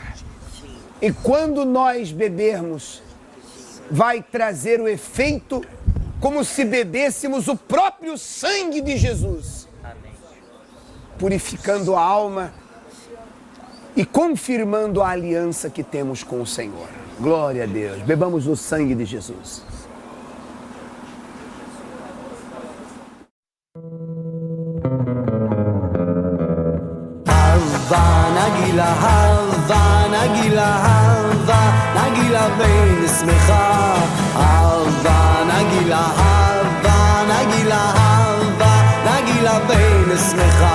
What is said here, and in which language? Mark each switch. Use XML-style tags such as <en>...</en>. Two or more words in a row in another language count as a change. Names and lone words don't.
<pt>E quando nós bebermos, vai trazer o efeito como se bebêssemos o próprio sangue de Jesus. purificando a alma e confirmando a aliança que temos com o Senhor. Glória a Deus. Bebamos o sangue de Jesus.</pt> <he>נגילה הלווה, נגילה הלווה, נגילה בין שמחה. הלווה, נגילה הלווה, נגילה הלווה, נגילה בין שמחה.</he>